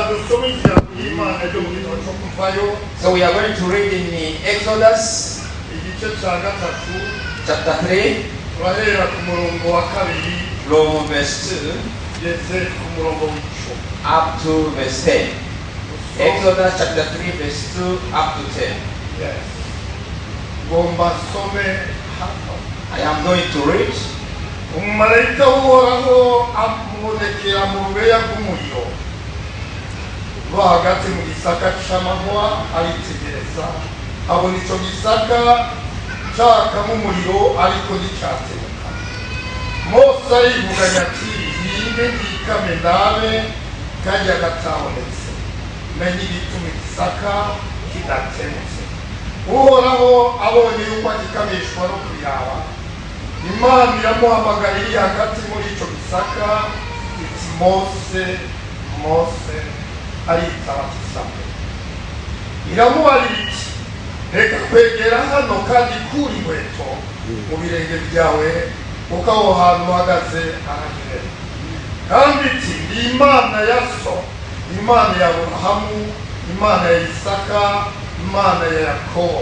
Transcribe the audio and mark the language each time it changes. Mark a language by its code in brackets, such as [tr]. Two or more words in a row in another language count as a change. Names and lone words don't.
[en] So we are going to read in Exodus chapter 3 from verse 2 up to verse 10. Exodus chapter 3 verse 2 up to 10. Yes. I am going to read. [rn] Umumarayika w'Uhoraho amubonekera mu rubeya rw'umuriro rwo hagati mu gisaka c'amahwa, aritegereza abona ico gisaka cakamo umuriro ariko nticatsemuka. Mose arivuganya ati yinde ndikame ndabe kajya gatabonetse, menye igituma igisaka kidatsemutse. Uhoraho abonye yuko agikamishwa no kuyaba, Imana iramuhamagariye hagati muri ico gisaka iti Mose, Mose. Aritaba ati iramubarira iti reka kwegera hano kandi kura inkweto mu birenge byawe kuko aho hantu uhagaze arahera. Kandi iti ndi Imana ya so, Imana ya Aburahamu, Imana ya Isaka, Imana ya Yakobo.